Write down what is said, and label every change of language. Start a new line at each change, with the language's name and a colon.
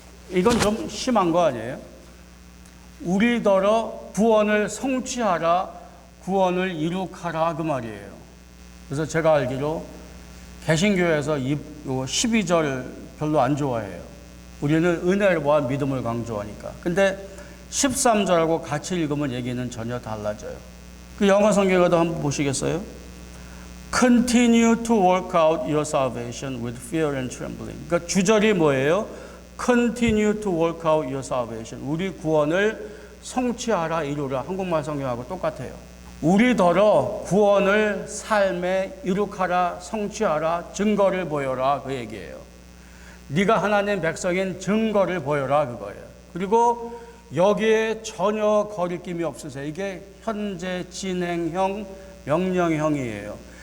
Korean: 이건 좀 심한 거 아니에요? 우리더러 구원을 성취하라, 구원을 이룩하라 그 말이에요. 그래서 제가 알기로 개신교에서 12절 별로 안 좋아해요. 우리는 은혜와 믿음을 강조하니까. 근데 13절하고 같이 읽으면 얘기는 전혀 달라져요. 그 영어 성경에도 한번 보시겠어요?
English: Continue to work out your salvation with fear and trembling.
Korean: 그러니까 주절이 뭐예요?
English: Continue to work out your salvation.
Korean: 우리 구원을 성취하라, 이루라. 한국말 성경하고 똑같아요. 우리더러 구원을 삶에 이룩하라, 성취하라, 증거를 보여라 그 얘기예요. 네가 하나님 백성인 증거를 보여라 그거예요. 그리고 여기에 전혀 거리낌이 없으세요. 이게 현재 진행형, 명령형이에요.